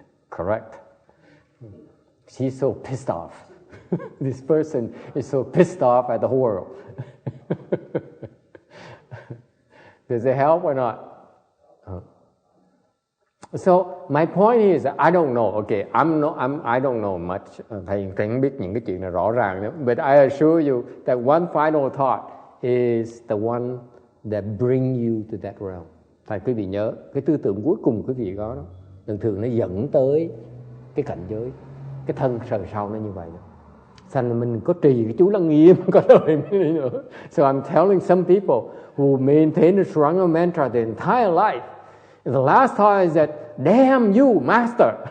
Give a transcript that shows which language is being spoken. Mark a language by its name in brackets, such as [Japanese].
[English] Correct. She's so pissed off. This person is so pissed off at the world. Does it help or not? So my point is, I don't know. Okay, I don't know much. [Vietnamese] Thầy không biết những cái chuyện này rõ ràng nữa. [English] But I assure you that one final thought is the one that bring you to that realm. [Vietnamese] Thầy quý vị nhớ, cái tư tưởng cuối cùng quý vị có đó, thường nó dẫn tới cái cảnh giới, cái thân sờ sau nó như vậy đó. Thành mình có trì cái chú Lăng Nghiêm có đời mới nữa. [English] So I'm telling some people who maintain the Suranga mantra their entire life, the last thought is that, damn you, master.